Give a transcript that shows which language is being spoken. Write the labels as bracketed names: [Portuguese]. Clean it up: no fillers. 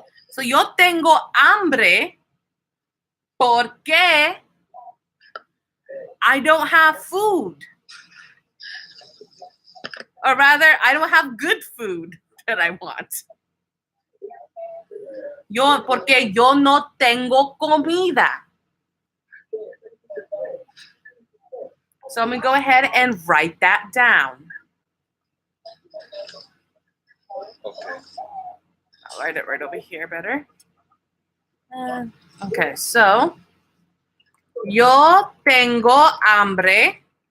[Spanish] So yo tengo hambre porque [English] I don't have food. Or rather, I don't have good food that I want. [Spanish] Porque yo no tengo comida. [English] So I'm going to go ahead and write that down. Okay. I'll write it right over here better. Okay, so [Spanish] yo tengo hambre.